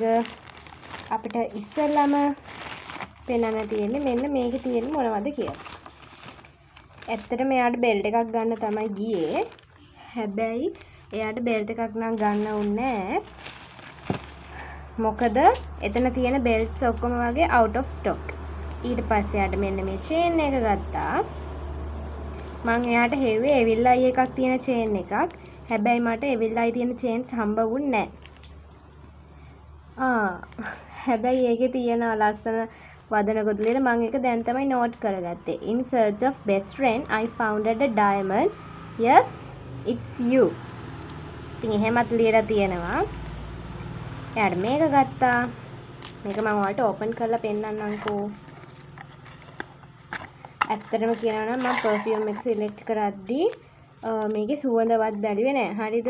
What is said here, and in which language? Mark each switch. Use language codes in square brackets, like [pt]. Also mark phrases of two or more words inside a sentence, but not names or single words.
[si] අපිට ඉස්සෙල්ලාම පෙන්නන්න තියෙන්නේ මෙන්න මේකේ තියෙන්නේ මොනවද කියලා. ඇත්තටම එයාට බෙල්ට් එකක් ගන්න තමයි ගියේ. හැබැයි එයාට බෙල්ට් එකක් නම් ගන්න උන්නේ නැහැ. මොකද එතන තියෙන බෙල්ට්ස් ඔක්කොම වගේ [en] out of stock. [si] ඊට පස්සේ එයාට මෙන්න මේ චේන් එක ගත්තා. මං එයාට හෙව්වේ එවිල්ලායි එකක් තියෙන චේන් එකක්. හැබැයි මට එවිල්ලායි තියෙන චේන්ස් හම්බ වුන්නේ නැහැ. හැබැයි ඒකේ තියෙන ලස්සන වදන ගොඩලේ මම ඒක දැන් තමයි නෝට් කරගත්තේ. [en] In search of best friend I founded a diamond. Yes, it's you. [si] ඉතින් එහෙමත් ලියලා තියෙනවා. එයාට මේක ගත්තා. මේක මම ඔයාලට ඕපන් කරලා පෙන්නන්නම්කෝ. ඇත්තටම කියනවා නම් මම perfume එක සිලෙක්ට් කරද්දී මේකේ සුවඳවත් බැලුවේ නෑ. හරිද?